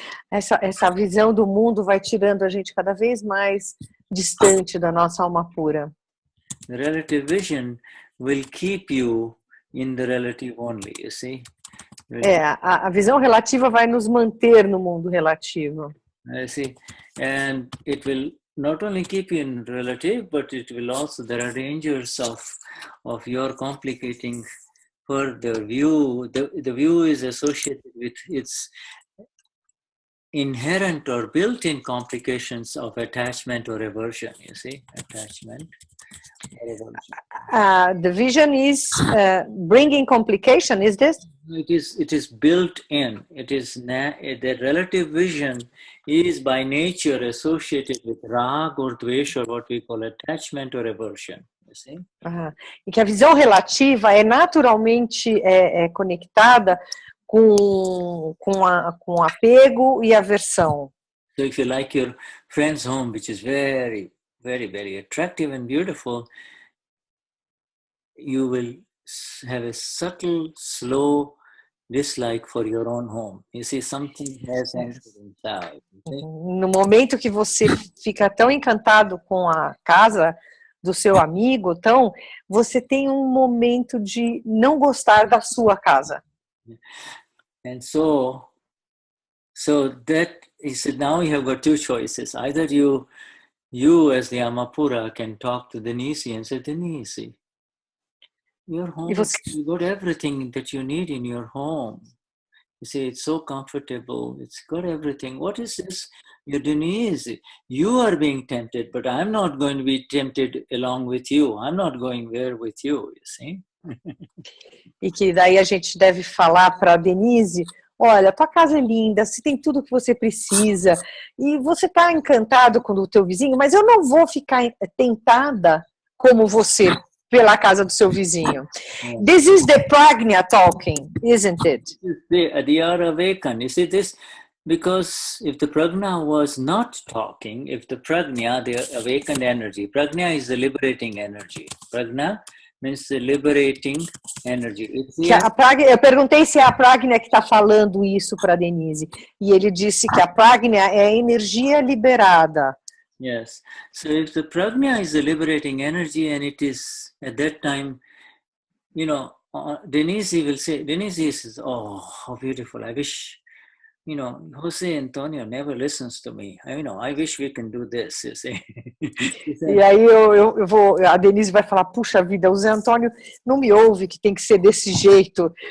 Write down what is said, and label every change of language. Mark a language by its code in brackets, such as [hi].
[pt] Essa visão do mundo vai tirando a gente cada vez mais distante da nossa alma pura. [en] The relative vision will keep you in the relative only, you see. [pt] A visão relativa vai nos manter no mundo relativo. [en] I see, and it will not only keep you in relative, but it will also, there are dangers of your complicating further view. The view is associated with its inherent or built-in complications of attachment or aversion, you see, attachment or aversion. The vision is bringing complication, is this? It is built in. It is the relative vision is by nature associated with rag or dvesh, or what we call attachment or aversion. You see? [pt] E que a visão relativa é naturalmente conectada com apego e aversão. [en] So if you like your friend's home, which is very, very, very attractive and beautiful, you will have a subtle, slow dislike for your own home. You see, something has entered inside. [pt] No momento que você fica tão encantado com a casa do seu amigo, então você tem um momento de não gostar da sua casa. [en] And so that is, now you have got two choices. Either you as the Amapura can talk to Denize and say, Denize, your home, you got everything that you need in your home. You see, it's so comfortable. It's got everything. What is this? You're Denize. You are being tempted, but I'm not going to be tempted along with you. I'm not going there with you, you see. [pt] E que daí a gente deve falar para Denize, olha, tua casa é linda, você tem tudo que você precisa, e você está encantado com o teu vizinho, mas eu não vou ficar tentada como você pela casa do seu vizinho. [en] This is the prajna talking, isn't it? They are awakened. You see this? Because if the prajna was not talking, if the prajna, the awakened energy, prajna is the liberating energy. Prajna means the liberating energy. [pt] Eu perguntei se é a prajna que está falando isso para Denize, e ele disse que a prajna é a energia liberada. [en] Yes. So if the prajna is the liberating energy, and it is at that time, Denize will say, Denize says, oh, how beautiful. I wish, Jose Antonio never listens to me. I wish we can do this, you see. [pt] E aí a Denize vai falar, puxa vida, o Zé Antônio não me ouve, que tem que ser desse jeito.